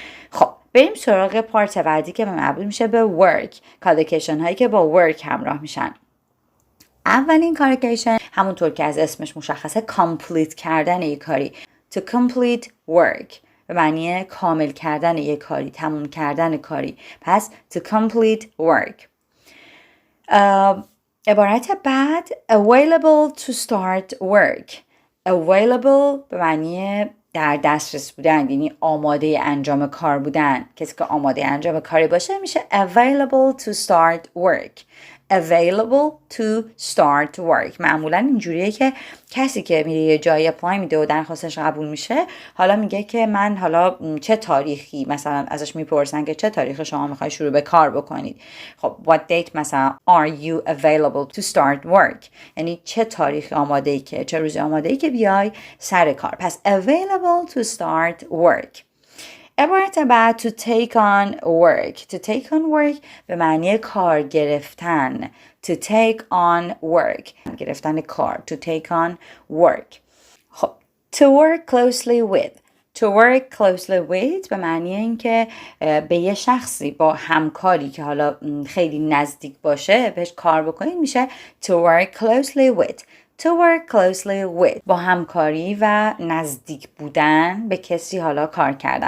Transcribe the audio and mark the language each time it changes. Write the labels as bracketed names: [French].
[Persian] خب بریم سراغ پارت بعدی که مربوط میشه به work. کالوکیشن هایی که با work همراه میشن. اولین کالوکیشن همونطور که از اسمش مشخصه کامپلیت کردن یک کاری. [English] To complete work [Persian] به معنی کامل کردن یک کاری، تموم کردن کاری. پس [English] to complete work. [Persian] عبارت بعد [English] available to start work. [Persian] Available به معنی در دسترس بودن، یعنی آماده انجام کار بودن. کسی که آماده انجام کاری باشه میشه [English] available to start work. Available to start work [Persian] معمولا اینجوریه که کسی که میره یه جایی اپلای میده و درخواستش قبول میشه حالا میگه که من حالا چه تاریخی، مثلا ازش میپرسن که چه تاریخ شما میخوای شروع به کار بکنید. خب what date مثلا [English] are you available to start work [Persian] یعنی چه تاریخ آماده ای که چه روزی آماده ای که بیای سر کار. پس [English] available to start work. [Persian] عبارت بعد [English] to take on work. To take on work [Persian] به معنی کار گرفتن. [English] To take on work. [Persian] گرفتن کار. [English] To take on work. خب to work closely with. To work closely with [Persian] به معنی اینکه به یه شخصی با همکاری که حالا خیلی نزدیک باشه بهش کار بکنید میشه [English] to work closely with. To work closely with [Persian] با همکاری و نزدیک بودن به کسی حالا کار کردن.